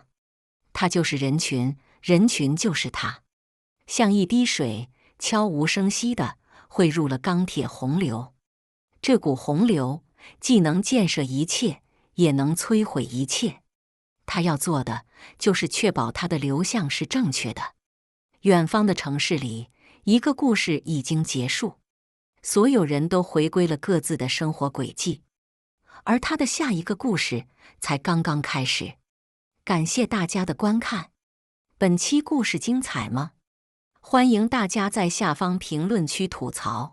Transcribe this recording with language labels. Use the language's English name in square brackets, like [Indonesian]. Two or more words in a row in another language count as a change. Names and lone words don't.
[Chinese] 他就是人群，人群就是他，像一滴水，悄無聲息地匯入了鋼鐵洪流。這股洪流既能建設一切，也能摧毀一切。他要做的就是確保他的流向是正確的。遠方的城市裡，一個故事已經結束，所有人都回歸了各自的生活軌跡，而他的下一個故事才剛剛開始。感謝大家的觀看，本期故事精彩嗎？歡迎大家在下方評論區吐槽。